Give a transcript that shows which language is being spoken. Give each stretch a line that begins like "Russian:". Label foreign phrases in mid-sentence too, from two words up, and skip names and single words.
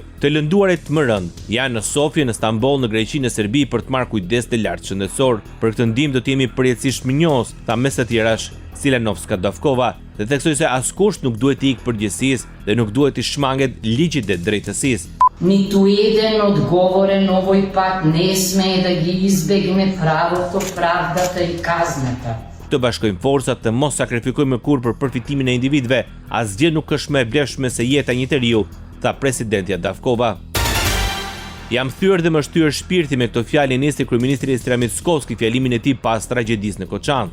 Albanian: Të lënduarit më rënd janë në Sofje, në Stamboll, në Greqi, në Serbi për të marrë kujdes të lartë shëndetësor. Për këtë ndihmë do të jemi përjetësisht mirënjohës, tha mes të tjerash Siljanovska Davkova, dhe theksoi se askush nuk duhet të ikë përgjegjësisë dhe nuk duhet të shmanget ligjit dhe drejtësisë.
Macedonian: Nitу еден одговорен овој пат не смее да ги избегне правото, правдата и казната.
Albanian: Të bashkojmë forcat, të mos sakrifikojmë kurrë për përfitimin e individëve, asgjë nuk është më e vlefshme se jeta e një njeriu, tha presidentja Davkova. Jam thyer dhe më shtyr shpirti me këto fjalë nisi kryeministri Istria Mickovski fjalimin e tij pas tragjedisë në Koçan.